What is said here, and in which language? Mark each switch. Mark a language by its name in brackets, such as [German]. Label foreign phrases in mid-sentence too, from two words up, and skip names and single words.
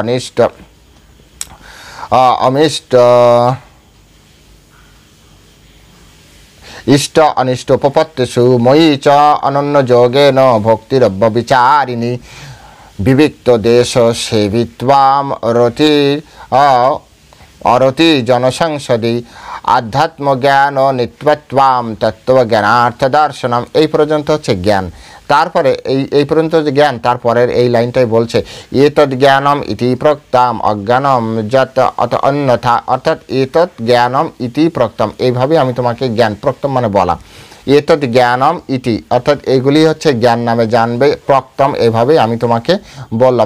[Sanskrit] অমিষ্ট ইষ্ট অনিষ্টোপপত্তিষু ময়ি চ অনন্য যোগেন ভক্তিরব্যবিচারিণী বিবিক্ত দেশ সেবিত্বাম অরতি জনসংসদি আধ্যাত্মজ্ঞান নিত্যত্বাম তত্ত্বজ্ঞানার্থ দর্শনম। [Bangla] এই পর্যন্ত হচ্ছে জ্ঞান। তারপরে এই পর্যন্ত যে জ্ঞান, তারপরের এই লাইনটাই বলছে [Sanskrit] এতৎ জ্ঞানম ইতি প্রক্তাম অজ্ঞানম যত অত অন্যথা, [Bangla] অর্থাৎ [Sanskrit] এতৎ জ্ঞানম ইতি প্রক্তম, [Bangla] এইভাবে আমি তোমাকে জ্ঞান, প্রক্তম মানে বলা, [Sanskrit] এতৎ জ্ঞানম ইতি [Bangla] অর্থাৎ এগুলি হচ্ছে জ্ঞান নামে জানবে, প্রক্তম এইভাবেই আমি তোমাকে বললাম।